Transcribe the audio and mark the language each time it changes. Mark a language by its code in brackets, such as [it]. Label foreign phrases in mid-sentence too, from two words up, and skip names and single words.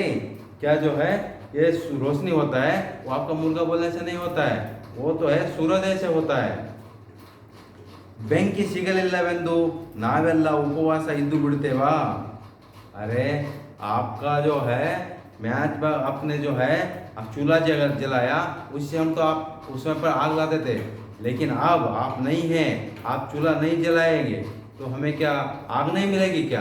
[hi] क्या जो है ये रोशनी होता है, वो आपका मुर्गा बोलने से नहीं होता है, वो तो है सूर्योदय से होता है। [kn] ಬೆಂಕಿ ಸಿಗಲಿಲ್ಲವೆಂದು ನಾವೆಲ್ಲ उपवास इದ್ದು ಬಿಡ್ತೇವಾ? [hi] अरे आपका जो है अपने जो है आप चूल्हा जलाया, उससे हम तो आप उसमें पर आग लाते थे। लेकिन अब आप नहीं हैं, आप चूल्हा नहीं जलाएंगे तो हमें क्या आग नहीं मिलेगी क्या?